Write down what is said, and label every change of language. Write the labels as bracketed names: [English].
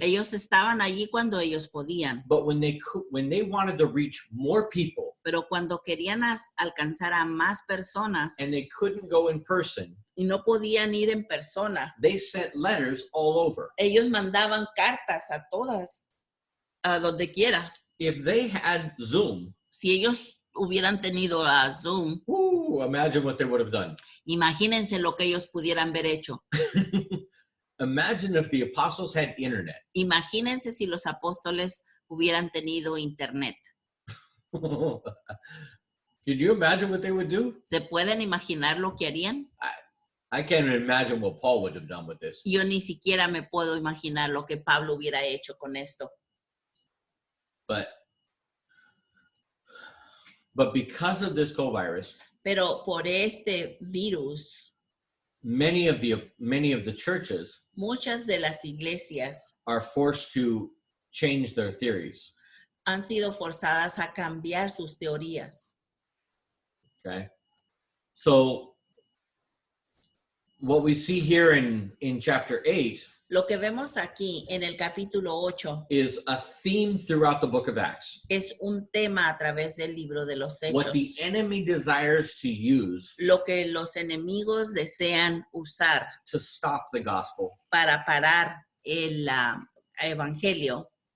[Spanish] Ellos estaban allí cuando ellos podían, [English] but when they wanted to reach more people [Spanish] pero cuando querían alcanzar a más personas [English] and they couldn't go in person, [Spanish] y no podían ir en persona, [English] they sent letters all over. [Spanish] ellos mandaban cartas a todas, a donde quiera. [English] If they had Zoom, [Spanish] Si ellos hubieran tenido a Zoom, [English] imagine what they would have done. [Spanish] imagínense lo que ellos pudieran haber hecho. [English] Imagine if the apostles had internet. [Spanish] Imagínense si los apóstoles hubieran tenido internet. [English] Can you imagine what they would do? [Spanish] ¿Se pueden imaginar lo que harían? [English] I can't even imagine what Paul would have done with this. [Spanish] Yo ni siquiera me puedo imaginar lo que Pablo hubiera hecho con esto. [English] But because of this COVID, [Spanish] Pero por este virus, [English] many of the churches [Spanish] muchas de las iglesias [English] are forced to change their theories. [Spanish] han sido forzadas a cambiar sus teorías. [English] Okay, so what we see here in chapter 8 [Spanish] Lo que vemos aquí en el capítulo 8 [English] is a theme throughout the book of Acts. [Spanish] es un tema a través del libro de los [English] What the [Spanish] Hechos. [English] enemy desires to use [Spanish] Lo que los enemigos desean usar [English] to stop the gospel, [Spanish] para parar el evangelio,